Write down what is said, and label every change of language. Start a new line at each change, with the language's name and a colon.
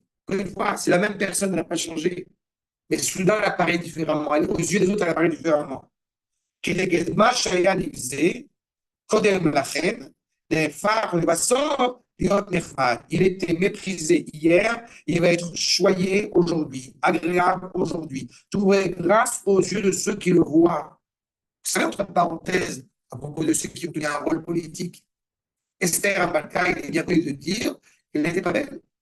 French: Une fois, c'est la même personne, elle n'a pas changé. Mais soudain, elle apparaît différemment. Aux yeux des autres, elle apparaît différemment.
Hebrew: כנגד מה שהיה נבזה קודם לכן, נהפך לבסוף
French: Il était méprisé hier, il va être choyé aujourd'hui, agréable aujourd'hui, trouvé grâce aux yeux de ceux qui le voient. Vous savez, entre parenthèses, à propos de ceux qui ont tenu un rôle politique, Esther Amalka, il est bien connu de dire qu'elle n'était pas belle.